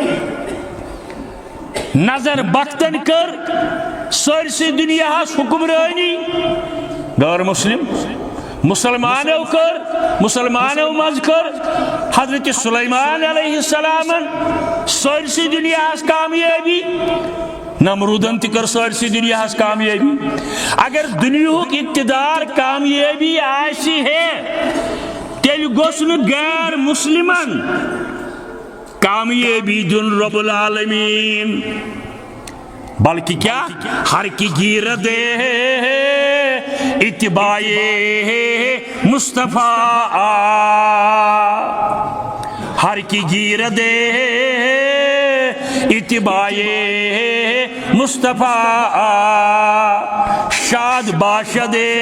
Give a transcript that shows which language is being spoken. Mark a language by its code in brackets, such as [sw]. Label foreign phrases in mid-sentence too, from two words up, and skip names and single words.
[ks] نظر بختن کر سٲرسٕے دنیاہس حکمرانی غیر مسلم مسلمانو مز کر حضرت سلیمان [ar] علیہ السلام [ks] سٲرسٕے دنیاہس کامیابی نمرودن تہ کر سٲرسٕے دنیاہس کامیابی اگر دنیاہُک اقتدار کامیابی آسہِ ہے تیٚلہِ گوٚژھ نہٕ غیر مسلمن کامیابی دن [ar] رب العالمین [ks] بلکہ کیا [fa] ہر کی گیرت اتباع مصطفیٰ ہر کی گیرت اتباع مصطفیٰ شاد باشد